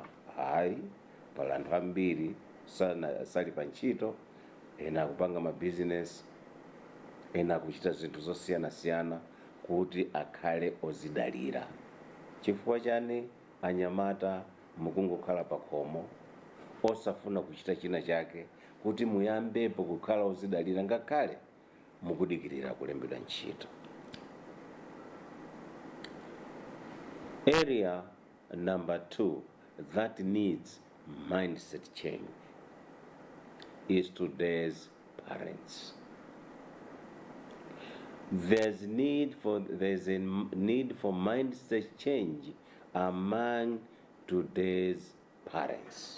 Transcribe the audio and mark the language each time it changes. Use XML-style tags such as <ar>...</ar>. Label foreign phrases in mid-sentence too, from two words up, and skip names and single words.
<ny>Hayi, pali anthu ambiri sali pa ntchito, ena akupanga mabizinesi, ena akuchita zinthu zosiyanasiyana kuti akhale odzidalira. Chifukwa chani anyamata mukungokhala pakhomo osafuna kuchita china chake kuti muyambepo kukhala odzidalira ngakhale mukudikirira kulembedwa ntchito?</ny> <en>Area number 2 that needs mindset change is today's parents. There's a need for mindset change among today's parents.</en>